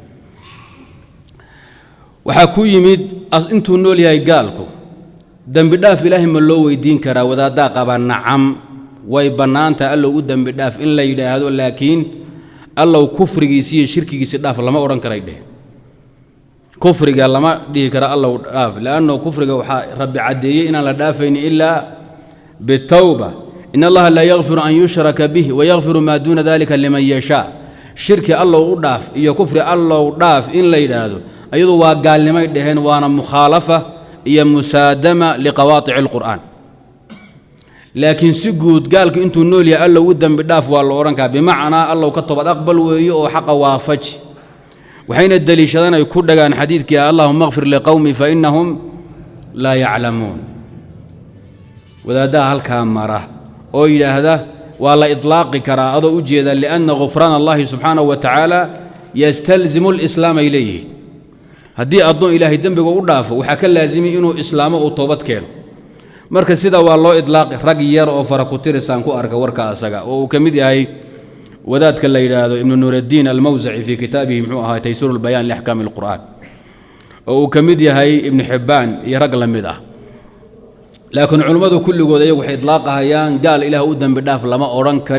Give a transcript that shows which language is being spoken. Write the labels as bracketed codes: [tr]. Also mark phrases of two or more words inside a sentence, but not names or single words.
[so] waxa ku yimid intuu nool yahay gaalku dambi dhaaf Ilaahay ma loo weydiin karaa wadaada qaba nacam way banaanta Allah u dambi dhaaf in la yiraahdo laakiin Allah kufrigiisa iyo shirkigiisa dhaaf lama oran karay dheh kufriga lama dhihi kara Allah dhaaf laano kufriga waxa rabbi cadeeyay inaan la dhaafayni [ar] إلا بالتوبة إن الله لا يغفر أن يشرك به ويغفر ما دون ذلك لمن يشاء [so] shirki Allah u dhaaf iyo kufri Allah u dhaaf in la yiraahdo ayadu waa gaalnimay dheheen waana mukhalafa iyo [ar] مصادمة لقواطع القرآن [so] laakiin si guud gaalku intuu nool yahay Allah u dambi dhaaf waa la oran ka bimaana Allah ka toobad aqbal weeyo oo xaq waafaj waxayna daliishadaan ay ku dhagaan xadiidkii [ar] اللهم اغفر لقومي فإنهم لا يعلمون [so] wadaada halka mara oo yiraahda waa la idlaaqi karaa adoo u jeeda [ar] لأن غفران الله سبحانه وتعالى يستلزم الإسلام إليه [so] haddii addoon ilaahay dembiga u dhaafo waxaa ka laazimi inuu islaamo uu toobad keeno marka sida waa loo idlaaqi rag yar oo fara ku tirisaan ku arka warka asaga oo uu ka mid yahay wadaadka la yidhaahdo ibnu nuuraddiin almawsaci [ar] في كتابه [so] muxuu ahaa taysiiru lbayaan liaxkaami alqur'aan oo uu ka mid yahay ibnu xibbaan iyo rag la mid ah laakiin culummadu kulligood ayagu waxay idlaaqahayaan gaal ilaah u dembi dhaaf lama odhan karee